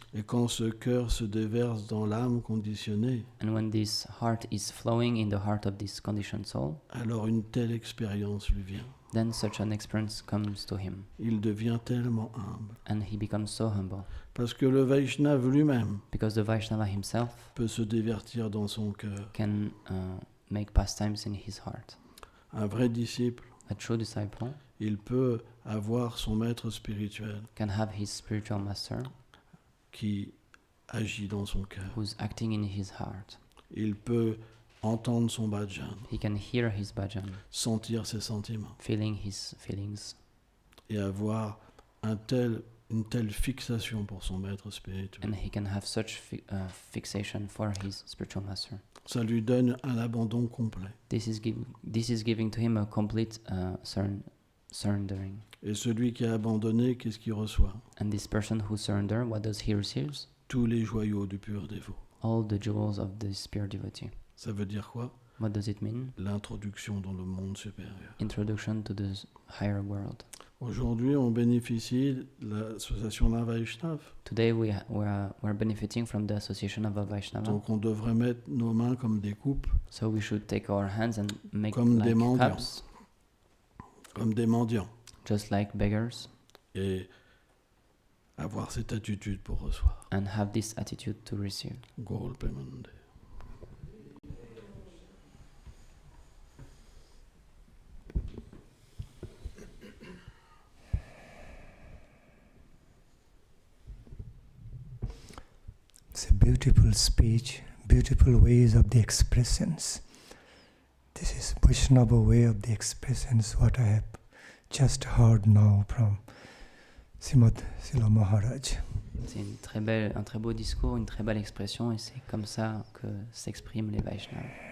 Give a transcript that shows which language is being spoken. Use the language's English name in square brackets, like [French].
[French] Et quand ce cœur se déverse dans l'âme conditionnée, [English] And when this heart is flowing in the heart of this conditioned soul, [French] alors une telle expérience lui vient. [English] then such an experience comes to him, [French] Il devient tellement humble. [English] and he becomes so humble, [French] Parce que le Vaishnav lui-même [English] because the Vaishnava himself [French] peut se divertir dans son cœur. [English] can make pastimes in his heart. [French] Un vrai disciple, [English] A true disciple [French] il peut avoir son maître spirituel [English] can have his spiritual master [French] qui agit dans son cœur. [English] who's acting in his heart. [French] Il peut entendre son bhajan, [English] He can hear his bhajan, [French] sentir ses sentiments [English] feeling his feelings, [French] et avoir une telle fixation pour son maître spirituel. [English] and he can have such fixation for his spiritual master. [French] Ça lui donne un abandon complet. [English] This is giving to him a complete surrendering. [French] Et celui qui a abandonné, qu'est-ce qu'il reçoit? [English] And this person who surrenders, what does he receive? [French] Tous les joyaux du pur dévot. [English] All the jewels of this pure devotee. [French] Ça veut dire quoi? [English] What does it mean? [French] L'introduction dans le monde supérieur. [English] Introduction to the higher world. [French] Aujourd'hui, on bénéficie de l'association d'un Vaishnav. [English] Today we're benefiting from the association of a Vaishnava. [French] Donc on devrait mettre nos mains comme des coupes, [English] So we should take our hands and make [French] Comme [English] like [French] des mendiants. [English] cups, [French] comme des mendiants, [English] just like beggars, [French] et avoir cette attitude pour recevoir. [English] and have this attitude to receive. Golpe Mande. It's a beautiful speech, beautiful ways of the expressions. This is Vaishnava way of the expressions, what I have just heard now from Srimad Srila Maharaj. [French] C'est un très beau discours, une très belle expression, et c'est comme ça que s'expriment les Vaishnavas.